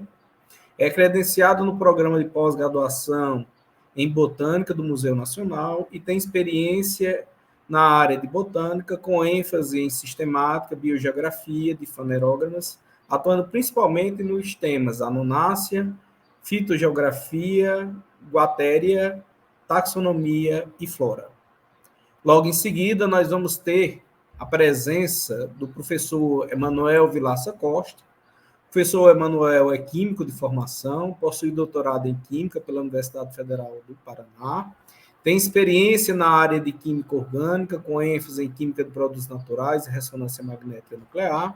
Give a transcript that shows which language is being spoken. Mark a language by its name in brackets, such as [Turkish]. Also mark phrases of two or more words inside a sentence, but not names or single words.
[Portuguese] É credenciado no programa de pós-graduação em Botânica do Museu Nacional e tem experiência na área de botânica, com ênfase em sistemática, biogeografia de fanerógamas, atuando principalmente nos temas anonácea, fitogeografia, guatéria, taxonomia e flora. Logo em seguida, nós vamos ter a presença do professor Emanuel Vilaça Costa. O professor Emanuel é químico de formação, possui doutorado em Química pela Universidade Federal do Paraná, tem experiência na área de química orgânica, com ênfase em química de produtos naturais e ressonância magnética nuclear.